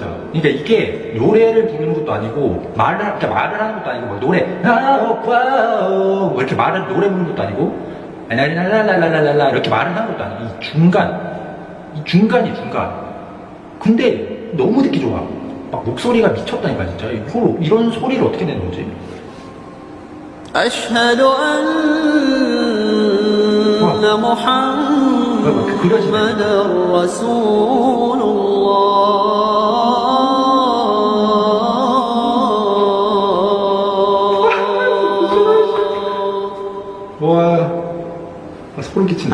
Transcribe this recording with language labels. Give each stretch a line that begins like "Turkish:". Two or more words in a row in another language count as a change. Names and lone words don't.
Korean: 그러니까 이게 노래를 부르는 것도 아니고 말을 하는 것도 아니고 막 노래 뭐 이렇게 노래 부르는 것도 아니고 라라라라라라라 이렇게 말을 하는 것도 아니고 이 중간이 중간. 근데 너무 듣기 좋아. 막 목소리가 미쳤다니까 진짜. 이런 소리를 어떻게 내는 거지?
Arabic: أشهد أن محمدًا رسول
Korean: 와, 소름 끼친다.